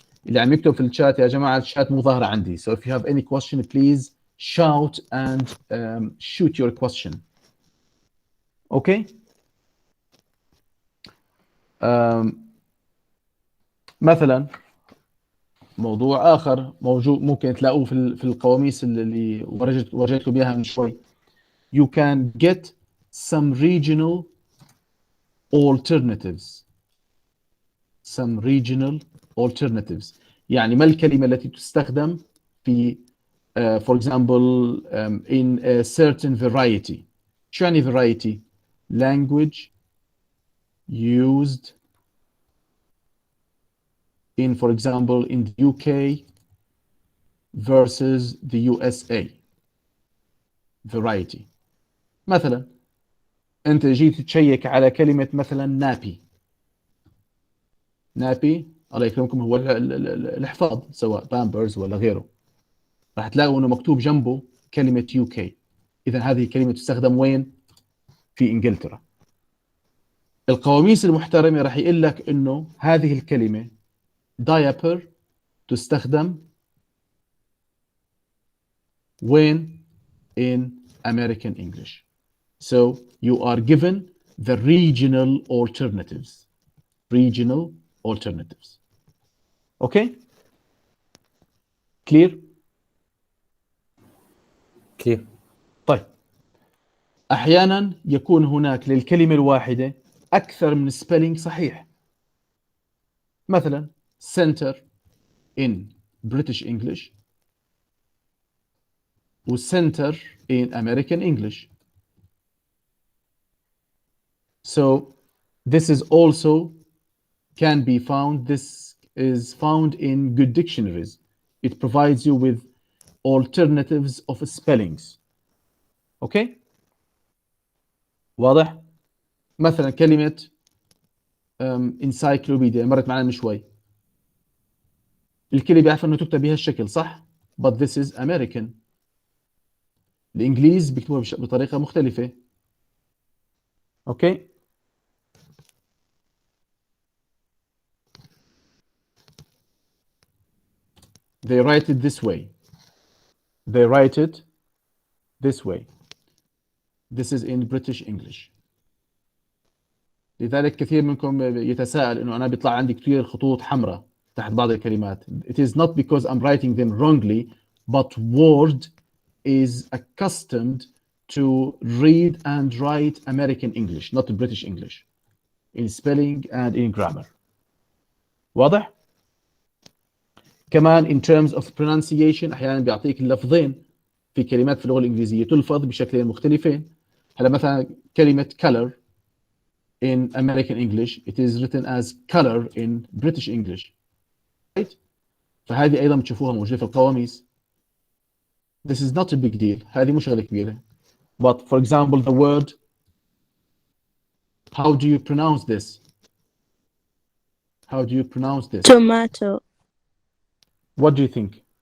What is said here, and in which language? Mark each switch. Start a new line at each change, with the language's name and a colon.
Arabic: اللي عم يكتب في الشات يا جماعة الشات مو ظاهرة عندي.
English: So if you have any question please shout and shoot your question. Okay.
Arabic: مثلا موضوع آخر موجود ممكن تلاقوه في القواميس اللي ورجيتكم إياها من شوي.
English: You can get some regional alternatives. Some regional alternatives.
Arabic: يعني ما الكلمة التي تستخدم في
English: for example in a certain variety.
Arabic: شو يعني variety?
English: Language used in for example in the UK versus the USA. Variety.
Arabic: مثلا أنت جيت تشيك على كلمة مثلا نابي. نابي الله يكرمكم هو الحفاض سواء بامبرز ولا غيره. راح تلاقوا انه مكتوب جنبه كلمة UK. اذا هذه الكلمة تستخدم وين؟ في انجلترا. القواميس المحترمة راح يقول لك انه هذه الكلمة diaper تستخدم وين؟
English: in American English. So you are given the regional alternatives. Regional alternatives. Okay? Clear? Clear.
Arabic: طيب أحيانا يكون هناك للكلمة الواحدة أكثر من spelling صحيح.
English: مثلا center in British English و center in American English. So this is also can be found. This is found in good dictionaries. It provides you with alternatives of spellings. Okay?
Arabic: واضح؟ مثلا كلمة encyclopedia مرت معنا من شوي. الكلمة بيعرف انه تكتب بهالشكل صح؟
English: But this is American.
Arabic: الإنجليز بيكتبوها بطريقة مختلفة.
English: Okay? They write it this way. They write it this way. This is in British English.
Arabic: لذلك كثير منكم يتساءل إنه أنا بيطلع عندي كثير خطوط حمراء تحت بعض الكلمات.
English: It is not because I'm writing them wrongly, but Word is accustomed to read and write American English, not British English, in spelling and in grammar.
Arabic: واضح؟ كمان
English: in terms of pronunciation
Arabic: أحيانا بيعطيك اللفظين في كلمات في اللغة الإنجليزية تلفظ بشكلين مختلفين. هلا مثلا كلمة
English: color in American English, it is written as color in British English. Right?
Arabic: فهذه أيضا بتشوفوها موجودة في القواميس.
English: This is not a big deal.
Arabic: هذه مش شغلة كبيرة.
English: But for example, the word, how do you pronounce this? How do you pronounce this? Tomato. What do you think?